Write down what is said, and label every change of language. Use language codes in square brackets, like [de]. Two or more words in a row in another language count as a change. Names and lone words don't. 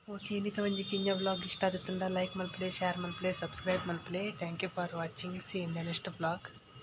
[tcy] ಇನ್ನಿತ ಒಂಜಿ ಕಿಂಜ ವ್ಲಾಗ್ ಇಷ್ಟ ಆಗುತ್ತಂಡ ಲೈಕ್ ಮಲ್ಪಲೆ ಶೇರ್ ಮಲ್ಪಲೆ ಸಬ್ಸ್ಕ್ರೈಬ್ ಮಲ್ಪಲೆ. [en] thank you for watching. see in the next vlog.